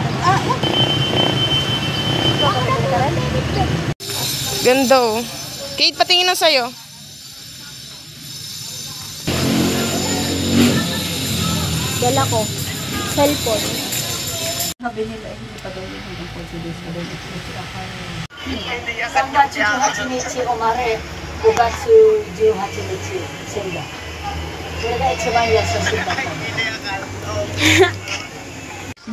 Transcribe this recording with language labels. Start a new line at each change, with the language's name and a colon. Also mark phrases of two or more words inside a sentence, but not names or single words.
Filipino: Ganda oh. Kate, patingin na sa'yo. Dala ko. Cellphone. Sabi nila, hindi pa daw yun hanggang 40 days pa daw ito.
Japanese: 3 月18日生まれ、5月18日死んだ。それが一番優しいだったの。